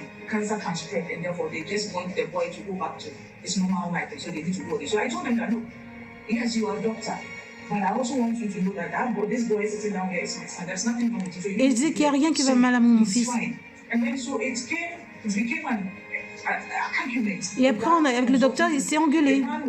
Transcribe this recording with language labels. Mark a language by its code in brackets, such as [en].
[en] Cancer can spread, and therefore they just want the boy to go back to his normal life, and so they need to go there. So I told them that, no, yes, you are a doctor, but I also want you to know that this boy sitting down here is my son. There's nothing wrong with you. So [fr] et je dis qu'il n'y a rien qui va mal à mon fils. [en] And then so it became an argument. [fr] Et après, avec le docteur, il s'est engueulé.